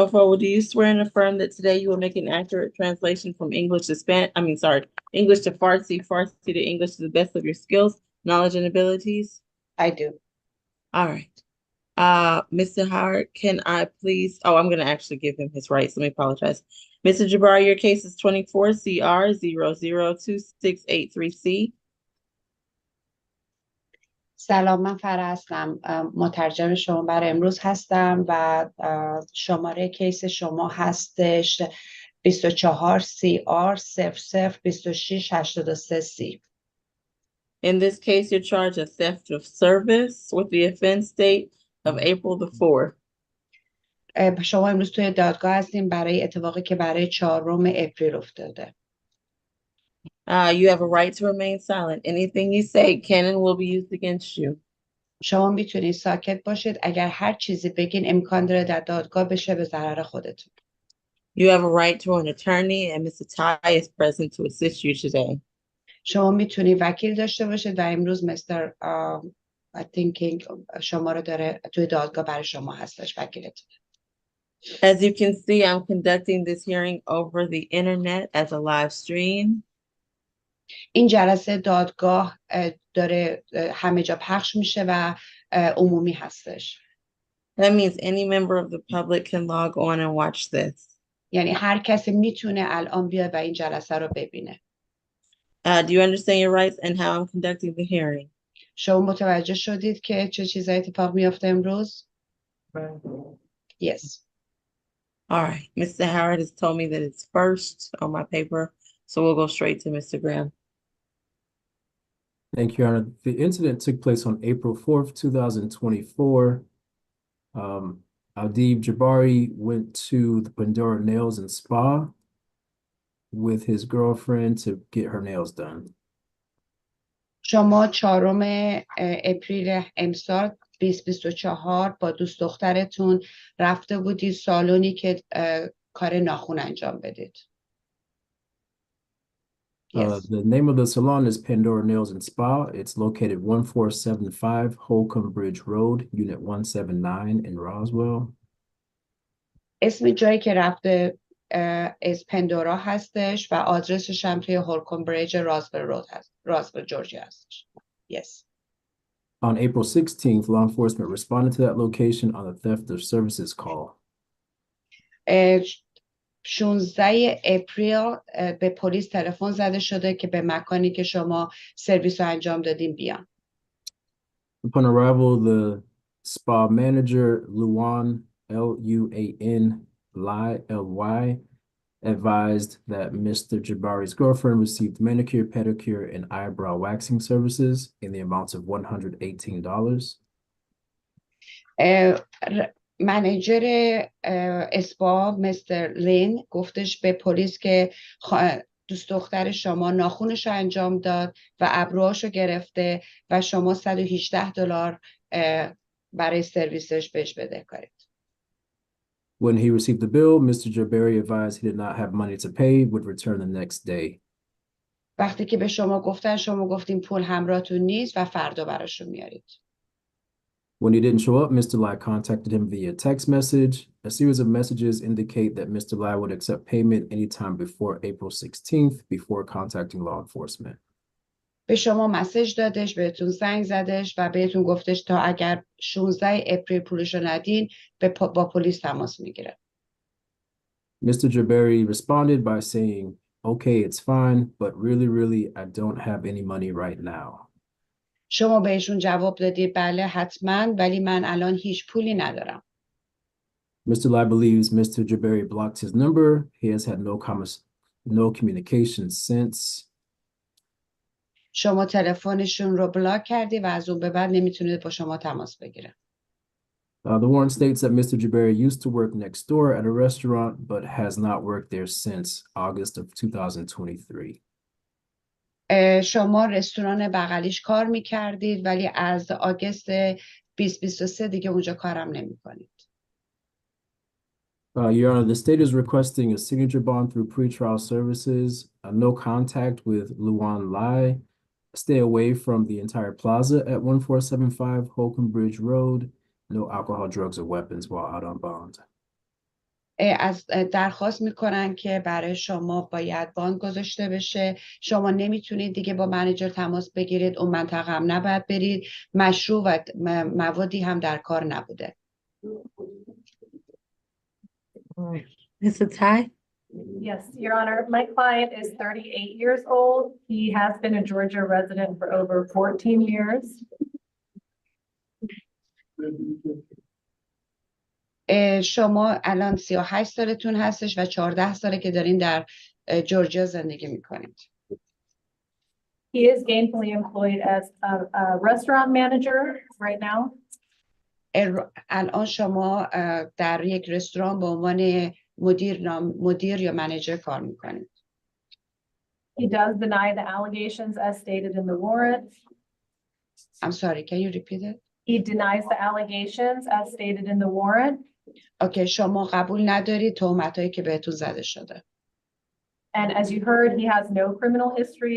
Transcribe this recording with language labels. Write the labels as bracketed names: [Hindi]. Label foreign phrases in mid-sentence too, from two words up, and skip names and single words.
[English] Ofo, do you swear and affirm that today you will make an accurate translation from English to English to Farsi, Farsi to English to the best of your skills, knowledge, and abilities? I do. All right. Mr. Howard, can I please, I'm gonna actually give him his rights. Let me apologize. Mr. Jabari, your case is 24 CR 002683C. [Persian] سلام، من فرح هستم، مترجم شما برای امروز هستم و شماره کیس شما هستش 24 CR 002683C. [English] In this case, you're charged of theft of service with the offense date of April the 4th. [Persian] شما امروز توی دادگاه هستیم برای اتفاقی که برای 4 اپریل افتاده. [English] You have a right to remain silent. Anything you say can and will be used against you. [Persian] شما میتونید ساکت باشید. اگر هر چیزی بگین امکان داره در دادگاه بشه به ضرر خودتون. [English] You have a right to an attorney and Mr. Tai is present to assist you today. [Persian] شما میتونید وکیل داشته باشید و امروز مستر شما رو داره توی دادگاه برای شما هستش وکیلتون. [English] As you can see, I'm conducting this hearing over the internet as a live stream. [Persian] این جلسه دادگاه داره همه جا پخش میشه و عمومی هستش. [English] That means any member of the public can log on and watch this. [Persian] یعنی هر کسی میتونه الان بیاد و این جلسه رو ببینه. [English] Do you understand your rights and how I'm conducting the hearing? [Persian] شما متوجه شدید که چه چیزایی اتفاق میفته امروز؟ [English] Yes. All right. Mr. Howard has told me that it's first on my paper, so we'll go straight to Mr. Graham. Thank you, Your Honor. The incident took place on April 4th, 2024. Adib Jabari went to the Pandora Nails and Spa with his girlfriend to get her nails done. [Persian] شما 4 اپریل امسال 2024 با دوست دخترتون رفته بودید سالونی که کار ناخن انجام بدید. [English] Yes. The name of the salon is Pandora Nails and Spa. It's located 1475 Holcomb Bridge Road, Unit 179 in Roswell. [Persian] اسم جایی که رفته از پندورا هستش و آدرسش هم توی هولکوم بریج رازول رود هست. رازول جورجیا هستش. [English] Yes. On April 16th, law enforcement responded to that location on a theft of services call. [Persian] 16 اپریل به پلیس تلفن زده شده که به مکانی که شما سرویس رو انجام دادین بیان. [English] Upon arrival, the spa manager, Luan, Luan, Ly, advised that Mr. Jabari's girlfriend received manicure, pedicure, and eyebrow waxing services in the amounts of $118. manager spa [Persian] مستر لین گفتش به پلیس که دوست دختر شما ناخونش رو انجام داد و ابروهاش رو گرفته و شما $118 برای سرویسش بهش بدهکارید. [English] When he received the bill, Mr. Jabari advised he did not have money to pay, would return the next day. [Persian] وقتی که به شما گفتن شما گفتین پول همراهتون نیست و فردا براشون میارید. [English] When he didn't show up, Mr. Lai contacted him via text message. A series of messages indicate that Mr. Lai would accept payment anytime before April 16th before contacting law enforcement. [Persian] به شما مسیج دادش، بهتون زنگ زدش و بهتون گفتش تا اگر 16 اپریل پولشو ندین با پلیس تماس میگیره. [English] Mr. Jabari responded by saying, okay, it's fine, but really, I don't have any money right now. [Persian] شما بهشون جواب دادید بله حتما ولی من الان هیچ پولی ندارم. [English] Mr. Lai believes Mr. Jabari blocked his number. He has had no communication since. [Persian] شما تلفنشون رو بلاک کردی و از اون به بعد نمیتونید با شما تماس بگیره. [English] The warrant states that Mr. Jabari used to work next door at a restaurant, but has not worked there since August of 2023. [Persian] شما رستوران بغلیش کار میکردید ولی از آگوست 2023 دیگه اونجا کارم نمیکنید. [English] Your Honor, the state is requesting a signature bond through pretrial services, no contact with Luan Lai, stay away from the entire plaza at 1475 Holcomb Bridge Road, no alcohol, drugs, or weapons while out on bond. [Persian] از درخواست میکنن که برای شما باید باند گذاشته بشه. شما نمیتونید دیگه با منیجر تماس بگیرید، اون منطقه هم نباید برید، مشروع و موادی هم در کار نبوده. [English] Mr. Tai? Yes, Your Honor, my client is 38 years old. He has been a Georgia resident for over 14 years. [Persian] شما الان 38 سالتون هستش و 14 ساله که دارین در جورجیا زندگی میکنید. [English] He is gainfully employed as a restaurant manager right now. [Persian] الان شما در یک رستوران به عنوان مدیر یا منیجر کار میکنید. [English] He does deny the allegations as stated in the warrant. I'm sorry, can you repeat it? He denies the allegations as stated in the warrant. [Persian] اوکی، شما قبول ندارید تهمتایی که بهتون زده شده. [English] And as you heard, he has no criminal history.